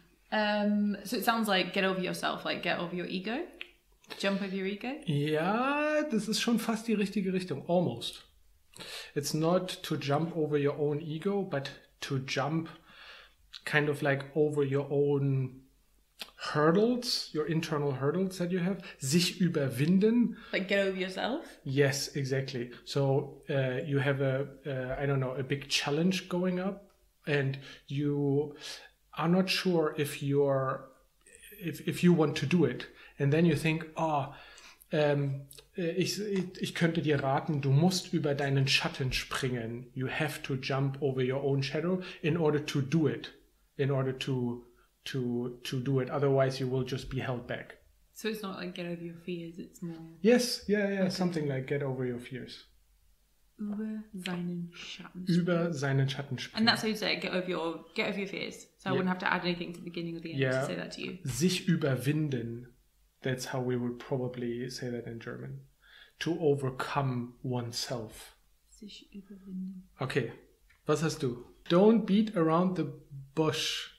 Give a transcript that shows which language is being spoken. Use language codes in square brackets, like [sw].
[en] So it sounds like get over yourself, like get over your ego. Jump over your ego. [de] Ja, das ist schon fast die richtige Richtung. [en] Almost. It's not to jump over your own ego, but to jump kind of like over your own hurdles, your internal hurdles that you have. [de] Sich überwinden. [en] Like get over yourself? Yes, exactly. So you have a big challenge going up and you are not sure if you want to do it. And then you think, [de] ich könnte dir raten, du musst über deinen Schatten springen. [en] You have to jump over your own shadow in order to do it. In order to do it. Otherwise, you will just be held back. So it's not like get over your fears, it's more... Yes, okay. Something like get over your fears. [de] Über seinen Schatten springen. Über seinen Schatten springen. [en] And that's how you say it, get over your fears. So I wouldn't have to add anything to the beginning or the end to say that to you. [de] Sich überwinden. [en] That's how we would probably say that in German. To overcome oneself. [de] Sich überwinden. Okay, was hast du? [en] Don't beat around the bush.